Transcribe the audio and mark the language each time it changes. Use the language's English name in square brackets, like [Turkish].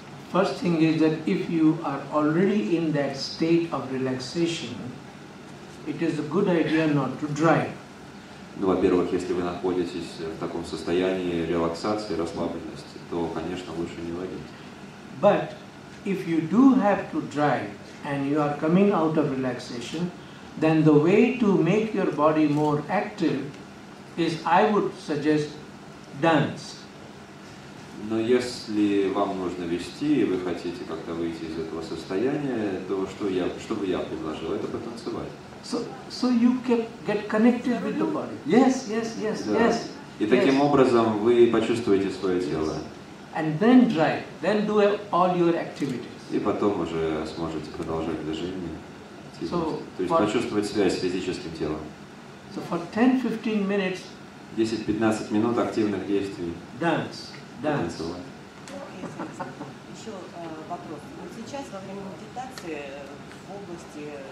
[English] First thing is that if you are already in that state of relaxation, it is a good idea not to drive. [Russian] Ну, во-первых, если вы находитесь в таком состоянии релаксации, расслабленности, то, конечно, лучше не водить. [English] But if you do have to drive and you are coming out of relaxation, then the way to make your body more active is, I would suggest, dance. [Russian] Но если вам нужно вести, и вы хотите как-то выйти из этого состояния, то что бы я предложил, это потанцевать. [English] So you get connected with the body. Yes, yes, yes, [Russian] Да. [English] yes. [Russian] И таким [English] yes. [Russian] образом вы почувствуете свое тело. [English] And then drive, then do all your activities. [Russian] И потом уже сможете продолжать движение. [English] So, [Russian] то есть почувствовать связь с физическим телом. [English] So for 10-15 minutes, [Russian] 10-15 минут активных действий. [English] Dance. [Russian] Танцевать. Еще вопрос. Вот сейчас во время медитации в области